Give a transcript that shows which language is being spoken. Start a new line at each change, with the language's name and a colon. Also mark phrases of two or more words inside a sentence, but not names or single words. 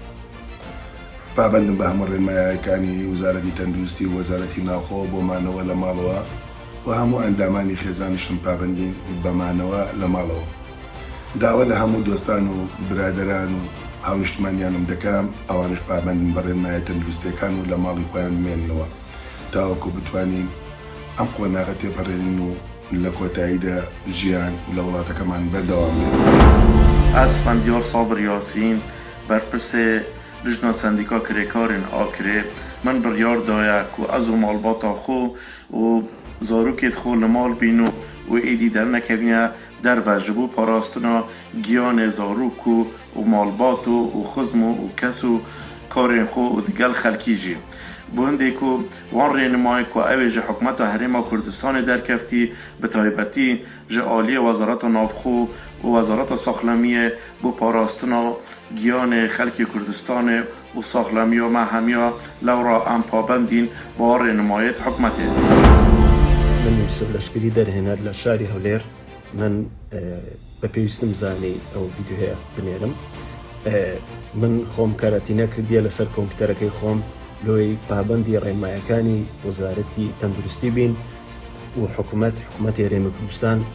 Central Kurdish: پابەندم بە هەموو ڕێنمایەکانی وەزارەتی تەندروستی و وەزارەتی ناوخۆ بۆمانەوە لە ماڵەوە و هەموو ئەندامانی خێزانیشم پابەندین بەمانەوە لە ماڵەوە داوا لە هەموو دۆستان و برادەران و هاونیشتمانیانم دەکەم ئەوانش پابەندن بە ڕێنمایە تەندروستیەکان و لە ماڵی خۆیان بمێننەوە تاوەکو بتوانین ئەم قۆناغە تێپەڕێنین و لە کۆتاییدا ژیان لە وڵاتەکەمان بەردەوام بێت.
Kurdish: ئەسفەندیار سابر یاسین بەرپرسێ لجنە سندیکا کرێکارên ئاکرێ من بڕیار دایە ku ez û malbata xwe û zarokê xwe li mal bîn û êdî dernekevîne derve ji bo parastina giyanê zarok û malbat û xizm û kes û karên xwe û digel xelkî jî bu hindê ku wan rênimayê ku ew ê ji hikûmeta Herêma Kurdistanê derkeftî bi taybetî ji aliyê Wezareta Navxwe û Wezareta Saxlemiyê bo parastina giyanê xelkê Kurdistanê û saxlemiya me hemiya lewra em pabendîn bi rênimayê hikûmetê.
Central Kurdish: من یوسف لەشکری دەرهێنەر لە شاری هەولێر من بە پێویستم زانی ئەو ڤیدیۆ هەیە بنێرم من خۆم کارەتینە کردیە لەسەر کۆمپیوتەرەکەی خۆم لۆی پابەندی ڕێنمایەکانی وەزارەتی تەندروستی بین و حکوومەتی هەرێمی کوردستان